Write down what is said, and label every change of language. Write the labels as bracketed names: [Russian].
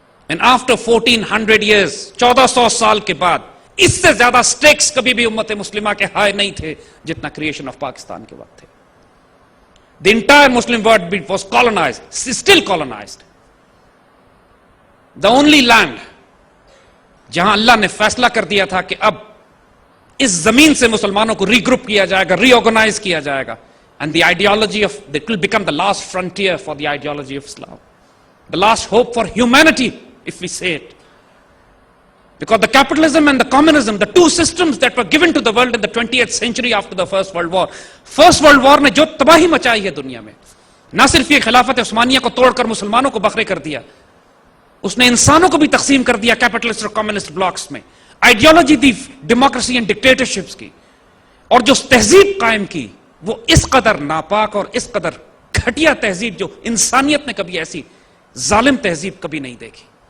[English] And after 1400 years, [Urdu] 1400 سال کے بعد اس سے زیادہ سٹیکس کبھی بھی امت مسلمہ کے ہائے نہیں تھے جتنا کریشن آف پاکستان کے وقت تھے. [English] The entire Muslim world was colonized, still colonized. The only land [Urdu] جہاں اللہ نے فیصلہ کر دیا تھا کہ اب اس زمین سے مسلمانوں کو ری گروپ کیا جائے گا، ری آرگنائز کیا جائے گا. [English] And the ideology of, that will become the last frontier for the ideology of Islam. The last hope for humanity, if we say it. Because the capitalism and the communism, the two systems that were given to the world in the 20th century after the First World War. [Urdu] First World War نے جو تباہی مچائی ہے دنیا میں، نہ صرف یہ خلافت عثمانیہ کو توڑ کر مسلمانوں کو بکھرے کر دیا، اس نے انسانوں کو بھی تقسیم کر دیا کیپٹلسٹ اور کمیونسٹ بلاکس میں. [English] ideology the democracy and dictatorships [Urdu] کی، اور جو تہذیب قائم کی وہ اس قدر ناپاک اور اس قدر گھٹیا تہذیب جو انسانیت نے کبھی ایسی ظالم تہذیب کبھی نہیں دیکھی.